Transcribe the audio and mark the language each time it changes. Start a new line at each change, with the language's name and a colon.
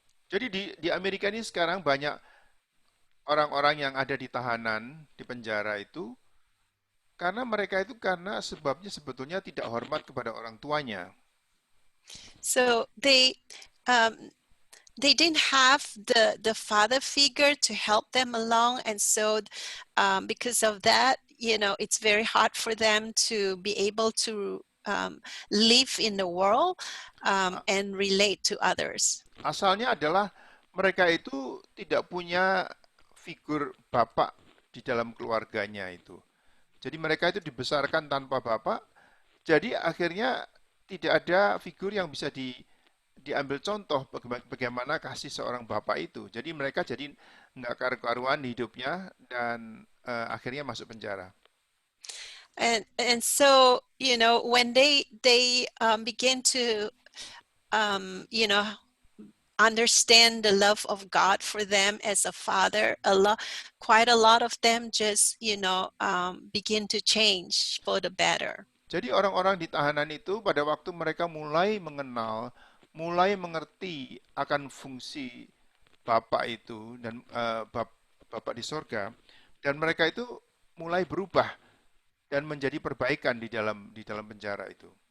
Indonesian: Jadi di Amerika ini sekarang banyak orang-orang yang ada di tahanan, di penjara itu, karena mereka itu sebabnya sebetulnya tidak hormat kepada orang tuanya.
English: So they didn't have the father figure to help them along, and so because of that, you know, it's very hard for them to be able to live in the world and relate to others.
Indonesian: Asalnya adalah mereka itu tidak punya figur bapak di dalam keluarganya itu. Jadi mereka itu dibesarkan tanpa bapak, jadi akhirnya tidak ada figur yang bisa diambil contoh bagaimana kasih seorang bapak itu. Jadi mereka jadi nggak karu-karuan hidupnya dan akhirnya masuk penjara.
English: And so, you know, when they begin to you know, understand the love of God for them as a father, quite a lot of them just, you know, begin to change for the better.
Indonesian: Jadi orang-orang di tahanan itu pada waktu mereka mulai mengenal, mulai mengerti akan fungsi Bapak itu dan Bapak di sorga, dan mereka itu mulai berubah dan menjadi perbaikan di dalam penjara itu.